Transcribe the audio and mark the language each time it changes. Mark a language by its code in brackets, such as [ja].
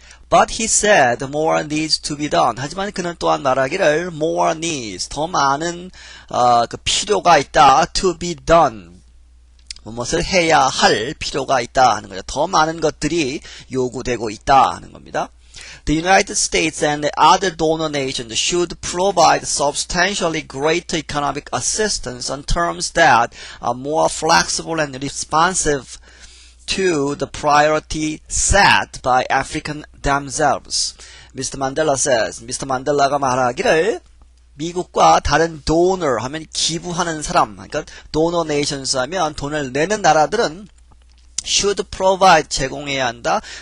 [en] But he said more needs to be done. [ko] 하지만 그는 또한 말하기를 [en] more needs, [ko] 더 많은, 필요가 있다, [en] to be done. [ko] 무엇을 해야 할 필요가 있다 하는 거죠. 더 많은 것들이 요구되고 있다 하는 겁니다. [en] The United States and the other donor nations should provide substantially greater economic assistance on terms that are more flexible and responsive to the priority set by Africans themselves. Mr. Mandela says, Mr. [ko] 만델라가 말하기를 미국과 다른 donor 하면 기부하는 사람, 그러니까 [en] donor nations [ko] 하면 돈을 내는 나라들은 [en] should provide [ko] 제공해야 한다.